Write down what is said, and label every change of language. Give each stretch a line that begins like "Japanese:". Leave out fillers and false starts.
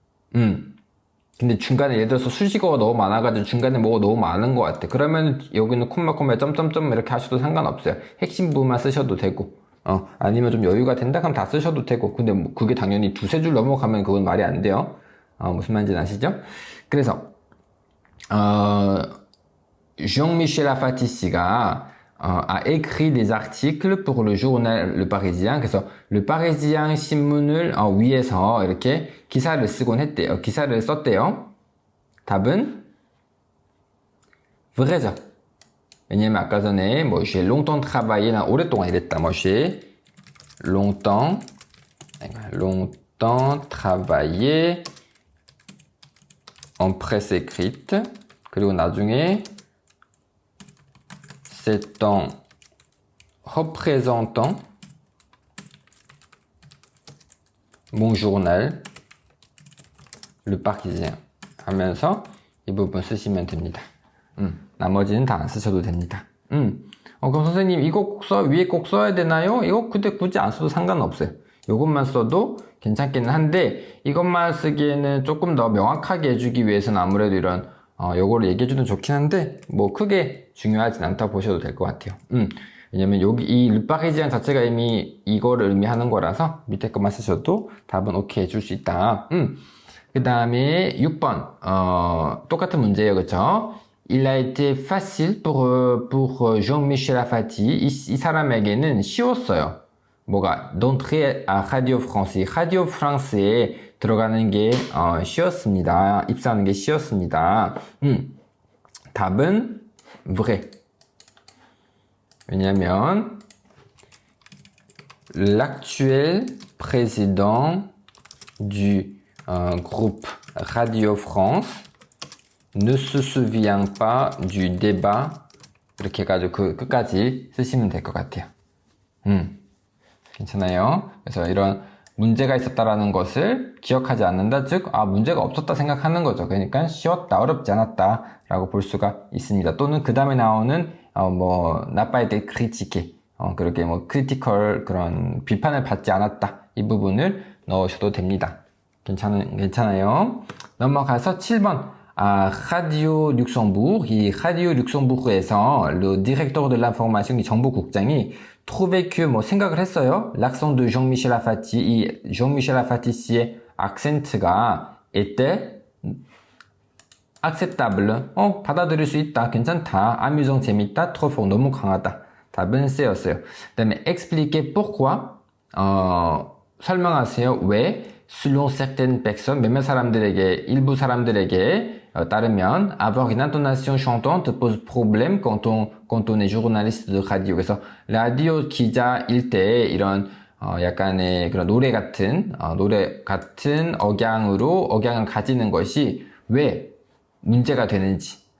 Korean: 근데 중간에 예를 들어서 수식어가 너무 많아가지고 중간에 뭐가 너무 많은 것 같아. 그러면 여기는 콤마 점점점 이렇게 하셔도 상관없어요. 핵심 부분만 쓰셔도 되고 아니면 좀 여유가 된다 그럼 다 쓰셔도 되고 근데 뭐 그게 당연히 두세 줄 넘어가면 그건 말이 안 돼요. 무슨 말인지 아시죠? 그래서
French: Jean-Michel Afati 씨가 a écrit des articles pour le journal Le Parisien.
Korean: 그래서 Le Parisien 신문을 위해서 이렇게 기사를 쓰곤 했대요. 기사를 썼대요. 답은 vrai죠. 왜냐면 아까 전에 뭐
French: j'ai longtemps travaillé
Korean: 난 오랫동안 일했다.
French: 뭐 j'ai longtemps travaillé en presse écrite.
Korean: 그리고 나중에
French: c'est en représentant mon journal Le Parisien
Korean: 하면서 이 부분 쓰시면 됩니다. 나머지는 다 안 쓰셔도 됩니다. 그럼 선생님 이거 꼭 위에 꼭 써야 되나요? 이거 근데 굳이 안 써도 상관없어요. 이것만 써도 괜찮기는 한데 이것만 쓰기에는 조금 더 명확하게 해주기 위해서는 아무래도 이런 요거를 얘기해주면 좋긴 한데 뭐 크게 중요하진 않다 보셔도 될 것 같아요. 왜냐면 여기 이 르파리지안 자체가 이미 이거를 의미하는 거라서 밑에 것만 쓰셔도 답은 오케이 해줄 수 있다. 그 다음에 6번 똑같은 문제예요. 그쵸?
French: Il a été facile pour Jean-Michel Afati.
Korean: 이 사람에게는 쉬웠어요. 뭐가
French: d'entrer à Radio France.
Korean: Radio France에 들어가는 게 쉬웠습니다. 입사하는 게 쉬웠습니다. 답은 vrai. 왜냐면
French: l'actuel président du groupe Radio France ne se souvient pas du débat
Korean: 이렇게 해가지고 그 끝까지 쓰시면 될 것 같아요. 괜찮아요. 그래서 이런 문제가 있었다라는 것을 기억하지 않는다, 즉, 문제가 없었다 생각하는 거죠. 그러니까 쉬웠다, 어렵지 않았다 라고 볼 수가 있습니다. 또는 그 다음에 나오는
French: n'a pas été critiqué,
Korean: 그렇게 크리티컬 그런 비판을 받지 않았다, 이 부분을 넣으셔도 됩니다. 괜찮아요. 넘어가서 7번. Radio Luxembourg. 이 Radio Luxembourg에서
French: le directeur de l'information,
Korean: 이 정보국장이
French: trouvé que
Korean: 생각을 했어요.
French: l'accent de
Korean: Jean-Michel Afati, 이 Jean-Michel Afati 씨의 악센트가
French: était acceptable.
Korean: 받아들일 수 있다. 괜찮다.
French: amusant,
Korean: 재밌다.
French: trop fort,
Korean: 너무 강하다. 답은 C였어요. 그 다음에
French: expliquer pourquoi.
Korean: 설명하세요. 왜?
French: selon certaines personnes,
Korean: 몇몇 사람들에게, 일부 사람들에게 따르면
French: avoir une intonation chantante pose problème quand on est journaliste de radio.
Korean: 그래서 라디오 기자일 때 이런 약간의 그런 노래 같은 억양을 가지는 것이 왜 문제가 되는지